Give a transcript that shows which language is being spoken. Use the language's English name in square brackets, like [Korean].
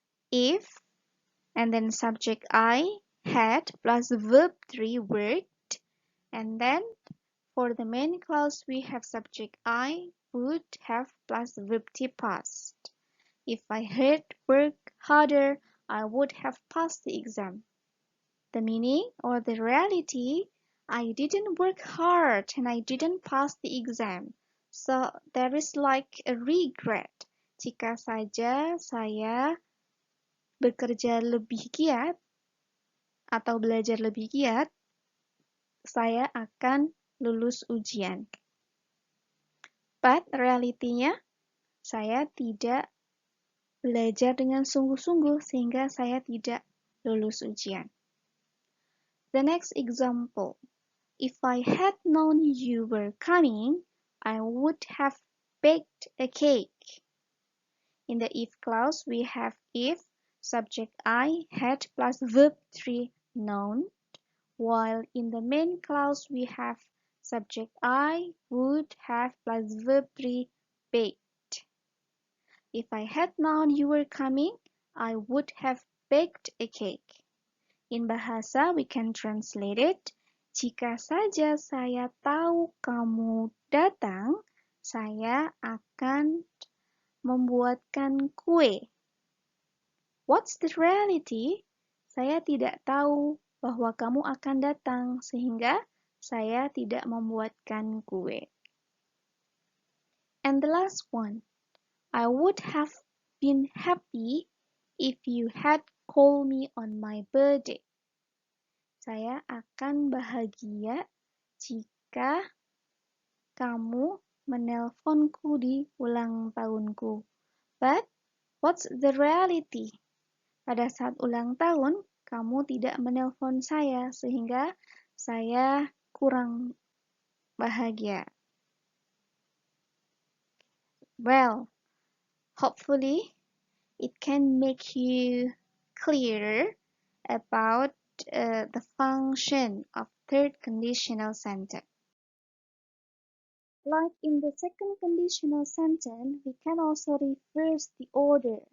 [English] If, and then subject I, had, plus verb 3 worked, and then for the main clause we have subject I, would have, plus verb 3 past. If I had worked harder, I would have passed the exam. The meaning or the reality, I didn't work hard and I didn't pass the exam. So there is like a regret. [Indonesian] Jika saja saya bekerja lebih giat atau belajar lebih giat, saya akan lulus ujian. [English] But [Indonesian] realitinya, saya tidak belajar dengan sungguh-sungguh sehingga saya tidak lulus ujian. [English] The next example. If I had known you were coming, I would have baked a cake. In the if clause, we have if, subject I, had plus verb 3 known, while in the main clause, we have subject I, would have plus verb 3 baked. If I had known you were coming, I would have baked a cake. In bahasa, we can translate it. [Indonesian] Jika saja saya tahu kamu datang, saya akan membuatkan kue. [English] What's the reality? [Indonesian] Saya tidak tahu bahwa kamu akan datang, sehingga saya tidak membuatkan kue. [English] And the last one. I would have been happy if you had called me on my birthday. [Indonesian] Saya akan bahagia jika kamu menelponku di ulang tahunku. [English] But what's the reality? [Indonesian] Pada saat ulang tahun, kamu tidak menelpon saya sehingga saya kurang bahagia. [English] Well, hopefully it can make you clearer about the function of third conditional sentence. Like in the second conditional sentence, we can also reverse the order.